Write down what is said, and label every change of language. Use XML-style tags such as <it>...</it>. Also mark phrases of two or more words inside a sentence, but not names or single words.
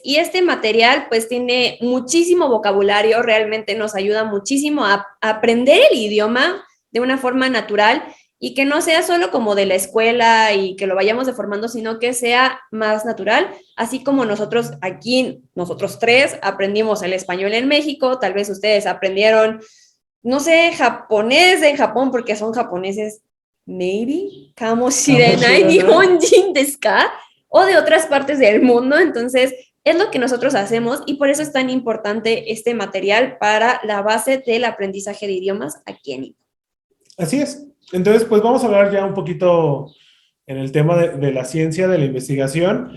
<es>Y este material pues tiene muchísimo vocabulario, realmente nos ayuda muchísimo a aprender el idioma de una forma natural y que no sea solo como de la escuela y que lo vayamos deformando, sino que sea más natural, así como nosotros aquí, nosotros tres, aprendimos el español en México, tal vez ustedes aprendieron, no sé, japonés en Japón, porque son japoneses, maybe,</es> <ja>かもしれない日本人ですか,</ja> <es>o de otras partes del mundo, entonces es lo que nosotros hacemos y por eso es tan importante este material para la base del aprendizaje de idiomas aquí en Hippo. Así es. Entonces, pues vamos a hablar ya un poquito en el tema de la ciencia, de la investigación.</es>